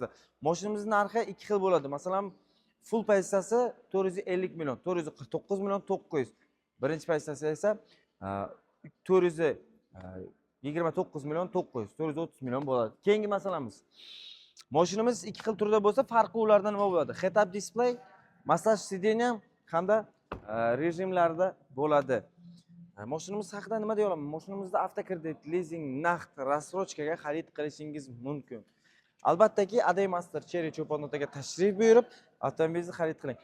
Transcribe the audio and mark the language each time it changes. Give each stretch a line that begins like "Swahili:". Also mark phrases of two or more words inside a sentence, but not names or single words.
Uzbek: Mashinamizning narxi ikki xil bo'ladi. Masalan, full pozitsiyasi 450 million, 449 million 900. Birinchi pozitsiyasi esa 429 million 900, 430 million bo'ladi. Keyingi masalamiz. Mashinamiz ikki xil turda bo'lsa, farqi ulardan nima bo'ladi?
English: Head-up display,
Uzbek: massaj sideniya hamda rejimlarda bo'ladi. Mashinamiz haqida nima deya olaman? Mashinamizda avtokredit, leasing, naqd, рассрочкаga xarid qilishingiz mumkin. Albattaki, Aday Master Cherry Cho'ponotaga tashrif buyurib, avtomobilingizni xarid qiling.